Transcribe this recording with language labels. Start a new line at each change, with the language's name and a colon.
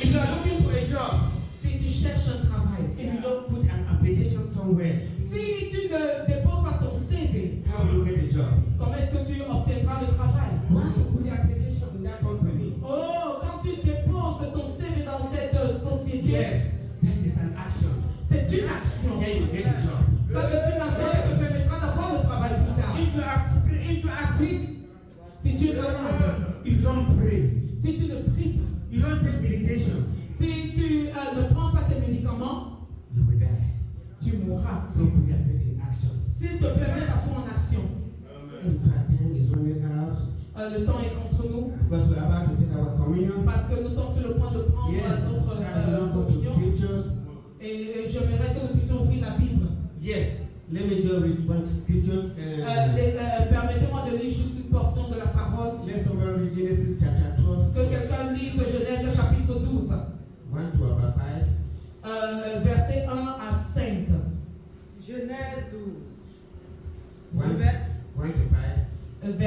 English: If you are looking for a job,
French: Si tu cherches un travail,
English: if you don't put an application somewhere,
French: si tu ne déposes pas ton CV,
English: how will you get a job?
French: comment est-ce que tu obtiendras le travail?
English: Once you put the application in that company,
French: Oh, quand tu déposes ton CV dans cette société,
English: yes, that is an action.
French: c'est une action.
English: Then you get a job.
French: Ça, c'est une action qui te permettra d'avoir le travail plus tard.
English: If you are sick,
French: Si tu es malade,
English: if you don't pray,
French: si tu ne pries pas,
English: you don't take medication,
French: si tu ne prends pas tes médicaments,
English: you will die.
French: tu mourras.
English: So put your faith in action.
French: S'il te plaît, mets ta foi en action.
English: In fact, time is running out
French: Le temps est contre nous
English: because we're about to take our communion.
French: parce que nous sommes sur le point de prendre
English: Yes,
French: notre
English: I will not go to
French: communion.
English: scriptures.
French: Et j'aimerais que nous puissions ouvrir la Bible.
English: Yes, let me just read one scripture.
French: Permettez-moi de lire juste une portion de la parole.
English: Let somebody read Genesis chapter 12,
French: Que quelqu'un lise Genèse chapitre 12,
English: 1 to about 5.
French: versets 1 à 5. Genèse 12.
English: 1 to 5.